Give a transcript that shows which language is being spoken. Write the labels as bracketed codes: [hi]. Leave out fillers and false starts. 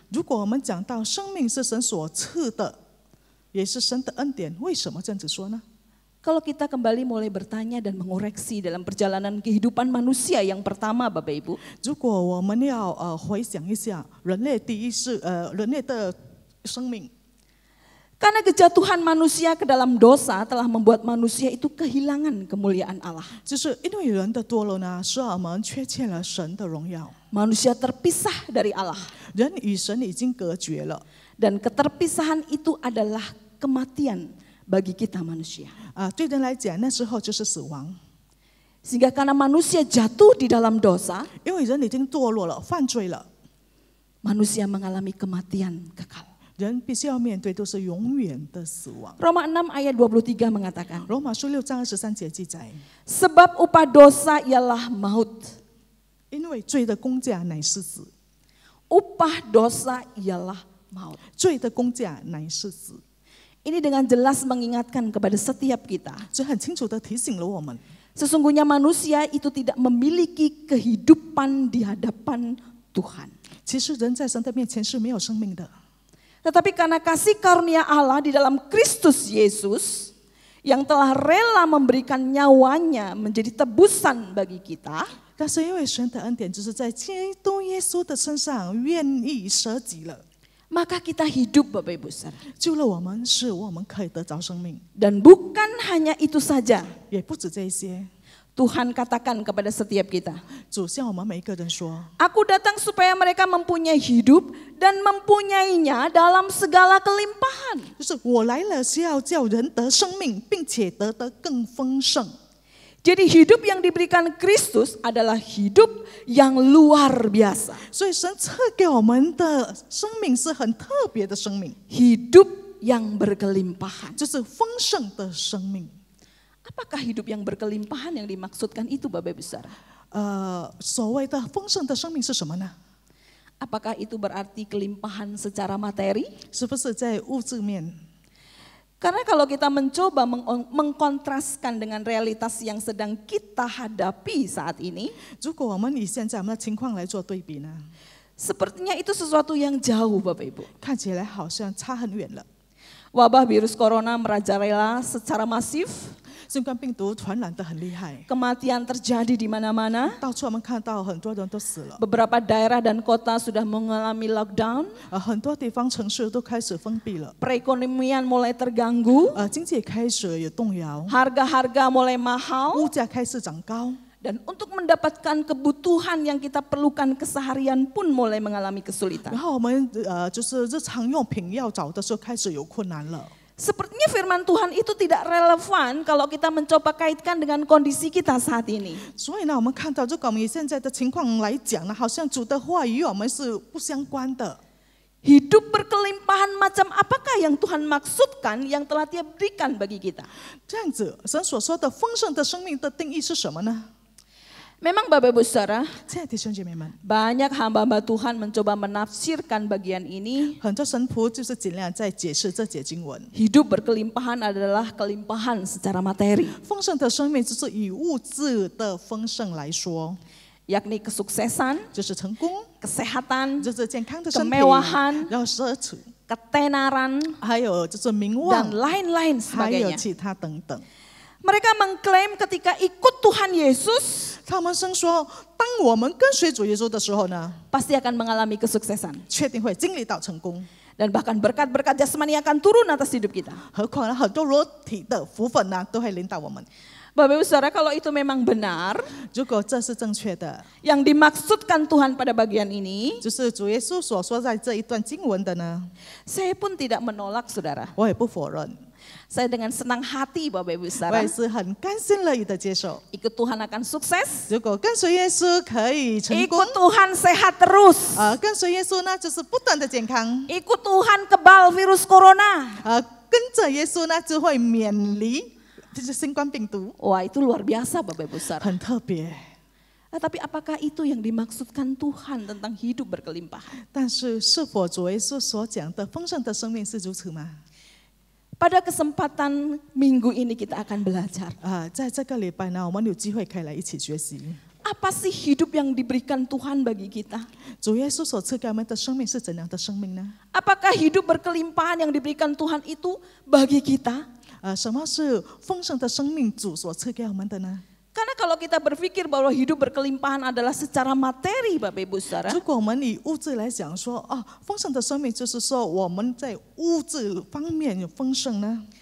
[zh] 如果我们讲到生命是神所赐的，也是神的恩典，为什么这样子说呢？ [id] Kalau kita kembali mulai bertanya dan mengoreksi dalam perjalanan kehidupan manusia yang pertama Bapak Ibu, [zh] 如果我们要回想一下人类第一世人类的生命， [id] karena kejatuhan manusia ke dalam dosa telah membuat manusia itu kehilangan kemuliaan Allah. [zh] 就是因为人的堕落呢，使我们缺欠了神的荣耀， [id] Manusia terpisah dari Allah. [zh] 人与神已经隔绝了。 [id] Dan keterpisahan itu adalah kematian bagi kita manusia. [zh] 对人来讲，那时候就是死亡， [id] Sehingga karena manusia jatuh di dalam dosa, [zh] 因为人已经堕落了，犯罪了， [id] manusia mengalami kematian kekal. [zh] 人必须要面对都是永远的死亡。 [id] Roma 6 ayat 23 mengatakan, [zh] 罗马书6章23节记载， [id] sebab upah dosa ialah maut. [zh] 因为罪的工价乃是死， [id] Upah dosa ialah maut. [zh] 罪的工价乃是死。 [id] Ini dengan jelas mengingatkan kepada setiap kita. [zh] 这很清楚的提醒了我们， [id] Sesungguhnya manusia itu tidak memiliki kehidupan di hadapan Tuhan. [zh] 其实人在神的面前是没有生命的。 [id] Tetapi karena kasih karunia Allah di dalam Kristus Yesus yang telah rela memberikan nyawanya menjadi tebusan bagi kita, [zh] 但是因为神的恩典，就是在基督耶稣的身上愿意舍己了， [id] maka kita hidup Bapak Ibu Saudara. [zh] 救了我们，使我们可以得着生命。 [id] Dan bukan hanya itu saja, [zh] 也不止这些， [id] Tuhan katakan kepada setiap kita, [zh] 主向我们每一个人说： [id] Aku datang supaya mereka mempunyai hidup dan mempunyainya dalam segala kelimpahan. [zh] 就是我来了是要叫人得生命，并且得更丰盛。 [id] Jadi hidup yang diberikan Kristus adalah hidup yang luar biasa. [zh] 所以神赐给我们的生命是很特别的生命， [id] Hidup yang berkelimpahan. [zh] 就是丰盛的生命。 [id] Apakah hidup yang berkelimpahan yang dimaksudkan itu Bapak Ibu Saudara? [zh] 所谓的丰盛的生命是什么呢？ [id] Apakah itu berarti kelimpahan secara materi? [zh] 是不是在物质面？ [id] Karena kalau kita mencoba mengkontraskan dengan realitas yang sedang kita hadapi saat ini, [zh] 如果我们以现在我们的情况来做对比呢， [id] sepertinya itu sesuatu yang jauh Bapak Ibu. [zh] 看起来好像差很远了。 [id] Wabah virus corona merajalela secara masif, [zh] 新冠病毒传染得很厉害， [id] kematian terjadi di mana-mana. [zh] 到处我们看到很多人都死了， [id] Beberapa daerah dan kota sudah mengalami lockdown, [zh] 很多地方城市都开始封闭了， [id] perekonomian mulai terganggu, [zh] 经济也开始有动摇， [id] harga-harga mulai mahal, [zh] 物价开始涨高， [id] dan untuk mendapatkan kebutuhan yang kita perlukan keseharian pun mulai mengalami [zh] 然 [id] kesulitan. [zh] 后我们就是日常用品要找的时候开始有困难了。 [id] Sepertinya firman Tuhan itu tidak relevan kalau kita mencoba kaitkan dengan kondisi kita saat ini. [zh] 所以呢，我们看到，如果我们以现在的情况来讲呢，好像主的话与我们是不相关的。 [id] Hidup berkelimpahan macam apakah yang Tuhan maksudkan yang telah Dia berikan bagi kita? [zh] 这样子，神所说的丰盛的生命的定义是什么呢？ [id] Memang Bapak Ibu Saudara, [zh] 亲爱的弟兄姐妹们， [id] banyak hamba-hamba Tuhan mencoba menafsirkan bagian ini. [zh] 很多神仆就是尽量在解释这节经文。 [id] Hidup berkelimpahan adalah kelimpahan secara materi, [zh] 丰盛的生命就是以物质的丰盛来说， [id] yakni kesuksesan, [zh] 就是成功， [id] kesehatan, [zh] 就是健康的身体， [id] kemewahan, [zh] 然后奢侈， [id] ketenaran, [zh] 还有就是名 [id] dan lain-lain [zh] 还有 [id] sebagainya. [zh] 其他等等。 [id] Mereka mengklaim ketika ikut Tuhan Yesus [zh] 他们声说，当我们跟随主耶稣的时候呢， [id] pasti akan mengalami kesuksesan. [zh] 确定会经历到成功。 [id] Dan bahkan berkat-berkat jasmani akan turun atas hidup kita. [zh] 何况呢，很多裸体的福分呢，都会临到我们。 [id] Bapak Ibu Saudara, kalau itu memang benar, [zh] 如果这是正确的， [id] yang dimaksudkan Tuhan pada bagian ini, [zh] 就是主耶稣所说在这一段经文的呢， [id] saya pun tidak menolak Saudara. [zh] 我也不否认， [id] Saya dengan senang hati Bapak Ibu Saudara, [zh] 也是很甘心乐意的接受。 [id] ikut Tuhan akan sukses, [zh] 如果跟随耶稣可以成功， [id] ikut Tuhan sehat terus, [zh] 跟随耶稣呢，就是不断的健康， [id] ikut Tuhan kebal virus corona. [zh] 跟着耶稣呢，就会免离就是新冠病毒， [id] Wah, itu luar biasa Bapak Ibu Saudara. [zh] 很特别。 [id] Tapi apakah itu yang dimaksudkan Tuhan tentang hidup berkelimpahan? [zh] 但是，是否主耶稣所讲的丰盛的生命是如此吗？ [id] Pada kesempatan minggu ini kita akan belajar. [zh] 在这个礼拜呢，我们有机会可以来一起学习。 [id] Apa sih hidup yang diberikan Tuhan bagi kita? [zh] 主耶稣所赐给我们的生命是怎样的生命呢？ [id] Apakah hidup berkelimpahan yang diberikan Tuhan itu bagi kita? [zh] 什么是丰盛的生命主所赐给我们的呢？ [id] Karena kalau kita berpikir bahwa hidup berkelimpahan adalah secara materi, Bapak Ibu Saudara, [zh] 如果我们以物质来讲说，丰盛的生命就是说我们在物质方面有丰盛呢？